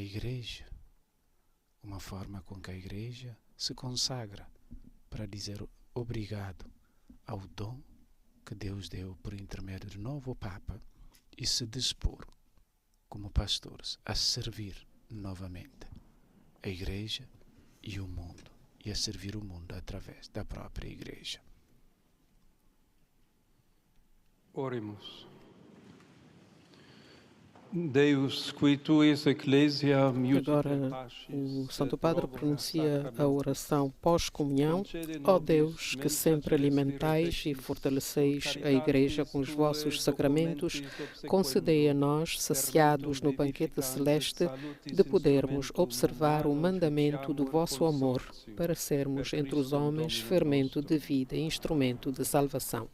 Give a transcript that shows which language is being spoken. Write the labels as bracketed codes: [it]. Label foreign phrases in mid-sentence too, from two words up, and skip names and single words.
[pt] Igreja, uma forma com que a Igreja se consagra para dizer obrigado ao dom que Deus deu por intermédio do novo Papa e se dispor, como pastores, a servir novamente a Igreja e o mundo, e a servir o mundo através da própria Igreja. [la] Oremus. Deus, qui tuis ecclesia [pt] Agora o Santo Padre pronuncia a oração pós-comunhão. Ó Deus, que sempre alimentais e fortaleceis a Igreja com os vossos sacramentos, concedei a nós, saciados no banquete celeste, de podermos observar o mandamento do vosso amor, para sermos entre os homens fermento de vida e instrumento de salvação.